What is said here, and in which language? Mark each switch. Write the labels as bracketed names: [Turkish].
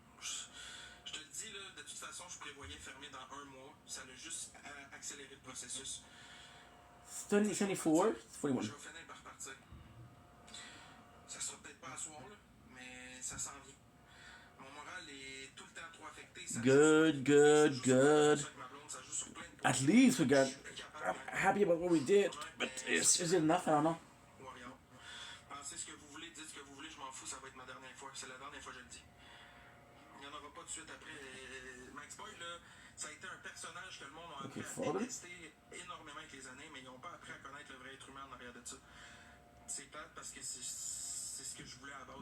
[French] Je te le dis, là, de toute façon, je prévoyais fermer dans 1 mois. Ça a juste accéléré le processus. 74? 41. Je vais finir par partir. Ça sera peut-être pas à soir, là, mais ça s'en vient. Mon moral est tout le temps trop affecté. [English] Good. At least we got... I'm happy about what we did, but is it enough? I don't know. Warrior. [French] Pensez ce que vous voulez, dites ce que vous voulez, je m'en fous, ça va être ma dernière fois. C'est la dernière fois que je le dis. Il n'y en aura pas de suite après. Max Boy, là, ça a été un personnage que le monde a appris à détester énormément avec les années, mais ils n'ont pas appris à connaître le vrai être humain en arrière de ça. C'est plate parce que c'est ce que je voulais à la base.